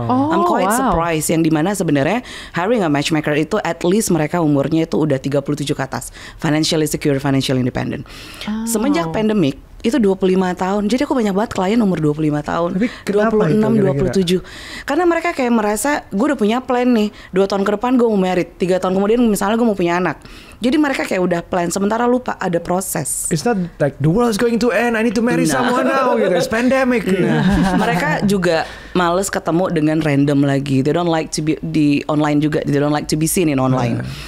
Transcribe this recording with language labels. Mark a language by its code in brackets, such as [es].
[en] I'm quite surprised, [id] yang dimana sebenarnya [en] hiring a matchmaker itu at least [id] mereka umurnya itu udah 37 ke atas, [en] financially secure, financially independent. [id] Semenjak [en] pandemic, [id] itu 25 tahun. Jadi aku banyak banget klien umur 25 tahun. Tapi kenapa 26, 27. Karena mereka kayak merasa gue udah punya plan nih. 2 tahun ke depan gue mau married. 3 tahun kemudian misalnya gue mau punya anak. Jadi mereka kayak udah plan. Sementara lupa ada proses. [en] It's not like the world is going to end, I need to marry someone now gitu. It's pandemic. [id] Mereka juga males ketemu dengan random lagi. [en] They don't like to be di online juga. They don't like to be seen in online.